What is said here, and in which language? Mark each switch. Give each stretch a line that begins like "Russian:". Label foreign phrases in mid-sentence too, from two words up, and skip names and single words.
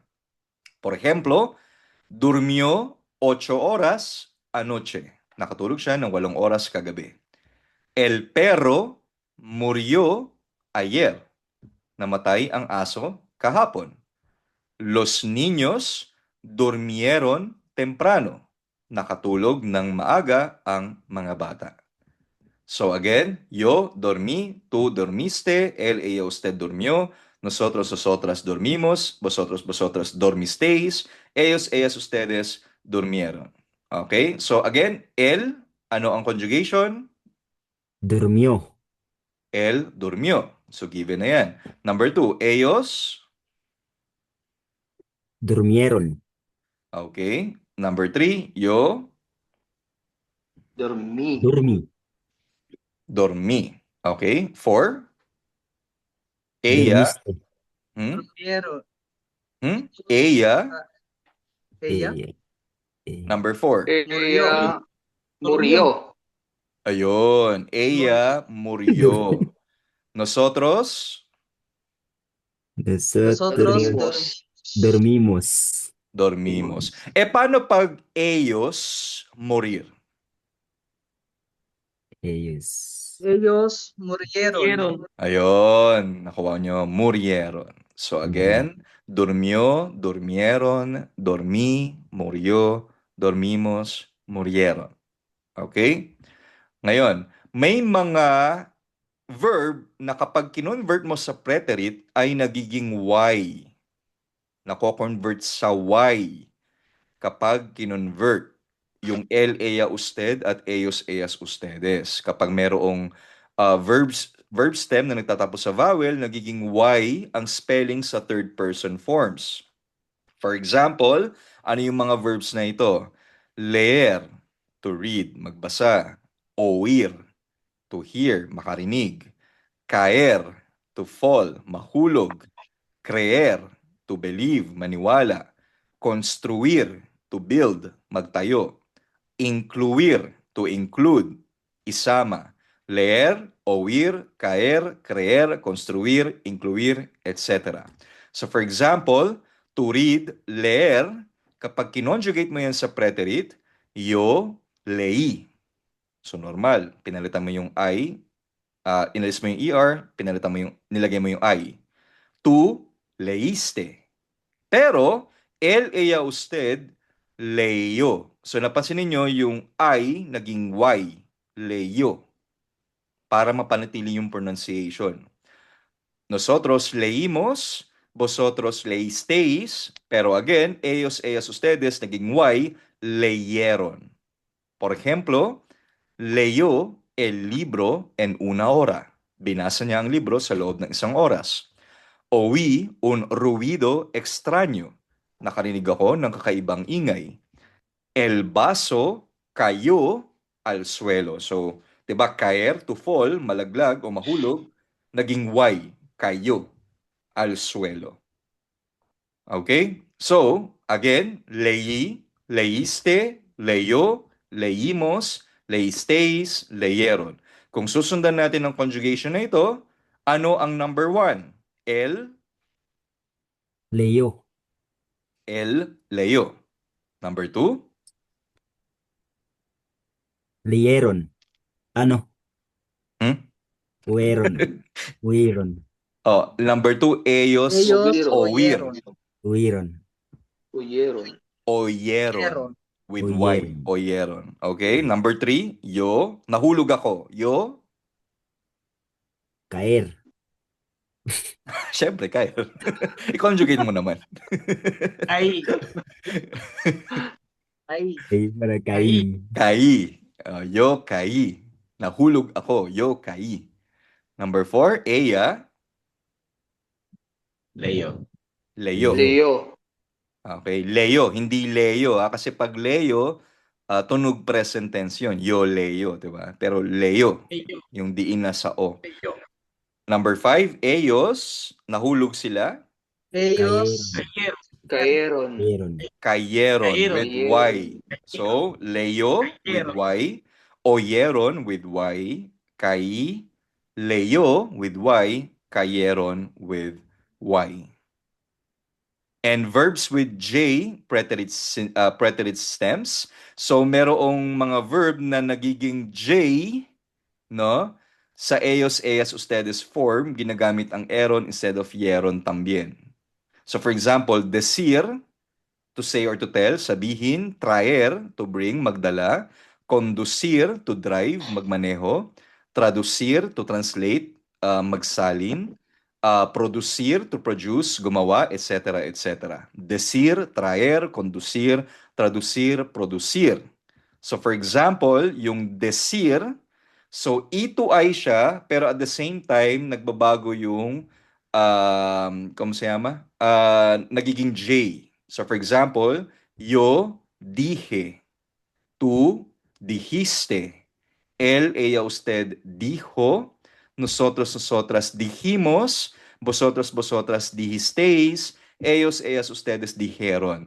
Spanish: Por ejemplo, durmió 8 horas anoche.
Filipino: Nakatulog siya ng 8 oras kagabi.
Spanish: El perro murió ayer.
Filipino: Namatay ang aso kahapon.
Spanish: Los niños durmieron temprano.
Filipino: Nakatulog ng maaga ang mga bata.
English: So again,
Spanish: yo dormí, tú dormiste, él, ella, usted durmió, nosotros, nosotras dormimos, vosotros, vosotras dormisteis, ellos, ellas, ustedes durmieron.
Filipino: Okay?
English: So again,
Filipino: él, ano ang conjugation?
Spanish: Durmió. Él durmió.
Filipino: So given na yan. Number 2,
Spanish: ellos. Durmieron. Okay. Number 3, yo Dormí. Dormí. dormí. Okay. 4, ella. Dormiste. Durmieron. Ella. Ella. Number 4. Ella murió. Ayun. Ella murió. Nosotros Nosotros dormimos. dormimos.
Filipino: Paano pag
Spanish: ellos morir? ellos murieron.
Filipino: Ayun. Nakuha nyo. Murieron. So again,
Spanish: durmió, durmieron, dormí, murió, dormimos, murieron.
Filipino: Okay? Ngayon, may mga verb na kapag kinonvert mo sa preterite ay nagiging Y. Nako-convert sa Y kapag kinonvert yung el, ella, usted at ellos, ellas, ustedes. Kapag merong verb stem na nagtatapos sa vowel, nagiging Y ang spelling sa third person forms.
English: For example,
Filipino: ano yung mga verbs na ito?
Spanish: Leer,
English: to read, magbasa. Oír, to hear, makarinig. Caer, to fall, mahulog. Creer, to believe,
Filipino: maniwala.
English: Construir, to build, magtayo. Incluir, to include, isama.
Spanish: Leer, oír, caer, creer, construir, incluir, etc.
English: So for example, to read,
Spanish: leer,
Filipino: kapag kinonjugate mo yan sa preterite,
Spanish: yo leí.
Filipino: So normal, pinalitan mo yung I, inalis mo yung ER, pinalitan mo yung, nilagay mo yung I.
Spanish: Tú leíste. Pero, él, ella, usted, leyó.
Filipino: So napansin niyo yung I naging Y, leyó. Para mapanatili yung pronunciation.
Spanish: Nosotros leímos, vosotros leísteis, pero again, ellos, ellas, ustedes, naging Y, leyeron. Por ejemplo, leyó el libro en 1 hora.
Filipino: Binasa niya ang libro sa loob ng 1 oras.
Spanish: Oí un ruido extraño.
Filipino: Nakarinig ako ng kakaibang ingay.
Spanish: El vaso cayó al suelo.
Filipino: So, 'di ba,
Spanish: caer,
English: to fall,
Filipino: malaglag o mahulog, naging Y,
Spanish: cayó al suelo.
Filipino: Okay?
Spanish: So, again, leí, leíste, leyó, leímos, leísteis, leyeron.
Filipino: Kung susundan natin ang conjugation na ito, ano ang number 1?
Spanish: El Leyó. leyó. Number 2? Leyeron. Ano? Huyeron. Number 2, ellos oír. Huyeron. Oyeron. With Oyeron. Y. Oyeron.
Filipino: Okay? Number 3, yo. Nahulog ako. Yo.
Spanish: Caer.
Filipino: Siyempre, Kyle. I-conjugate mo naman. Ay.
Spanish: Para caí. Caí. Yo caí.
Filipino: Nahulog ako.
Spanish: Yo caí.
Filipino: Number 4,
Spanish: ella. Leo. Leyó. Okay, leyó.
Filipino: Hindi leyo. Kasi pag leyo, tunog present tense yun.
Spanish: Yo leyo,
Filipino: diba? Pero leyó. Yung diin na sa o. Number 5, ellos. Nahulog sila.
Spanish: Ellos Cayeron. Cayeron with Y. So, leyó with Y. Oyeron with Y. caí, leyó with Y, cayeron with Y.
English: And verbs with J, preterite stems. So,
Filipino: merong mga verb na nagiging J, no? Sa ellos, ellas, ustedes form, ginagamit ang eron instead of yeron también.
English: So, for example, decir, to say or to tell, sabihin, traer, to bring, magdala, conducir, to drive, magmaneho, traducir, to translate, magsalin, producir, to produce,
Filipino: gumawa,
Spanish: etc., etc. Decir, traer, conducir, traducir, producir.
English: So for example,
Filipino: yung decir, so ito ay siya, pero
English: at the same time,
Filipino: nagbabago yung,
Spanish: como se llama?
Filipino: Nagiging J.
English: So for example,
Spanish: yo dije, tú dijiste, él, ella, usted dijo, nosotros, nosotras dijimos, vosotros, vosotras dijisteis, ellos, ellas, ustedes dijeron.